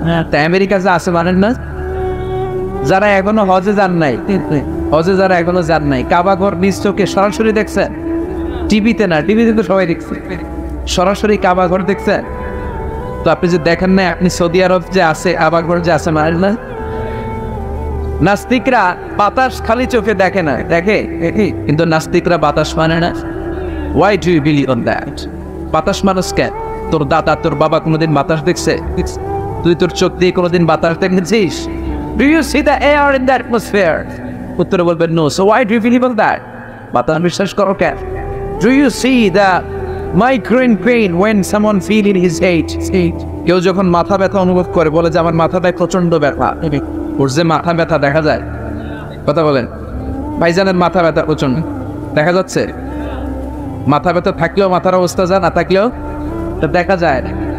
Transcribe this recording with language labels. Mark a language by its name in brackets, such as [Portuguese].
[Bangla] তা আমেরিকা যে আছে মানেন না, যারা এখনো হজে যান নাই, যারা এখনো যান নাই, কাবা ঘর নিজ চোখে সরাসরি দেখছেন, টিভিতে না, টিভিতে তো সবাই দেখছে, সরাসরি কাবা ঘর দেখছেন। তো আপনি যে দেখেন না, আপনি সৌদি আরব যে আছে কাবা ঘর যে আছে মানেন না? নাস্তিকরা বাতাস খালি চোখে দেখে না, দেখে, কিন্তু নাস্তিকরা বাতাস মানে না। [English] Why do you believe on that? [Bangla] বাতাস মানুষ কেন? তোর দাদা তোর বাবা কোনোদিন বাতাস দেখছে? তুই তোর চোখ দিয়ে কোনোদিন বাতাস দেখেছিস? [English] Do you see the air in the atmosphere? [Bangla] উত্তরে বলবেন [English] no. So why do you believe on that? [Bangla] বাতাস বিশ্বাস করো কেন? [English] Do you see the migraine pain when someone feel in his head? [Bangla] কেউ যখন মাথা ব্যথা অনুভব করে বলে যে আমার মাথাটায় প্রচন্ড ব্যথা, ওর যে মাথা ব্যথা দেখা যায়, কথা বলেন ভাইজানের মাথা ব্যথা প্রচন্ড দেখা যাচ্ছে, মাথা ব্যথা থাকলেও মাথার অবস্থা যা, না থাকলেও দেখা যায় না।